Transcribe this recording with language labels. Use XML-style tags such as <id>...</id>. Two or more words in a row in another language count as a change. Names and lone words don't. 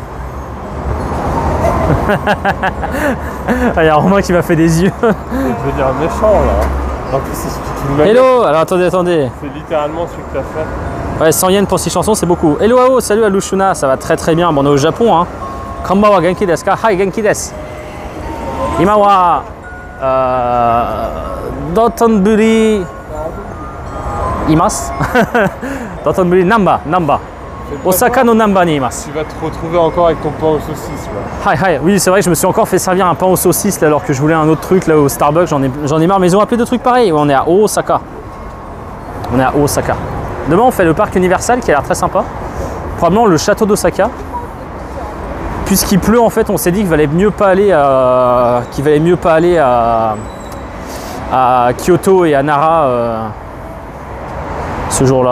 <fr>Il y a Romain qui m'a fait des yeux. Il veut dire méchant là. En plus, c'est hello. Alors attendez. C'est littéralement ce que tu as fait. Ouais, 100 yens pour 6 chansons, c'est beaucoup. Hello, Ao, salut à Lushuna, ça va très bien. Bon, on est au Japon, hein.</fr> <ja>こんばんは元気ですか？はい、元気です. 今は道頓堀います. 道頓堀難波。大阪の難波にいます.</ja> <fr>Tu vas te retrouver encore avec ton pain aux saucisses là. Hi. Oui, c'est vrai que je me suis encore fait servir un pain aux saucisses là, alors que je voulais un autre truc là au Starbucks. J'en ai marre, mais ils ont appelé deux trucs pareils. Ouais, on est à Osaka. Demain, on fait le parc Universal qui a l'air très sympa. Probablement le château d'Osaka. Puisqu'il pleut, en fait, on s'est dit qu'il valait mieux pas aller à Kyoto et à Nara ce jour-là.</fr>